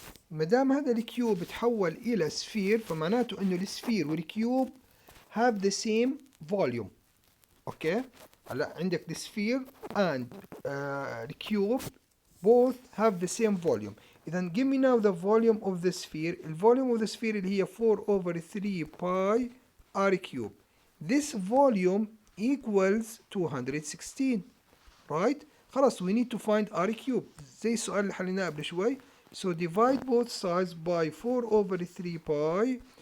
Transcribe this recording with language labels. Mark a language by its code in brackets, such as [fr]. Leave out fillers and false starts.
[ar] ما دام هذا الكيوب تحول الى سفير فمعناته انه السفير والكيوب [en] have the same volume. okay. [ar] هلا عندك [en] the sphere and the cube both have the same volume. [ar] اذا [en] give me now the volume of the sphere. الvolume of the sphere [ar] اللي هي [en] 4 over 3 pi r cube. this volume equals 216 right. [ar] خلاص [en] we need to find r cube [ar] زي السؤال اللي حليناه قبل شوي. [en] So divide both sides by 4 over 3 pi.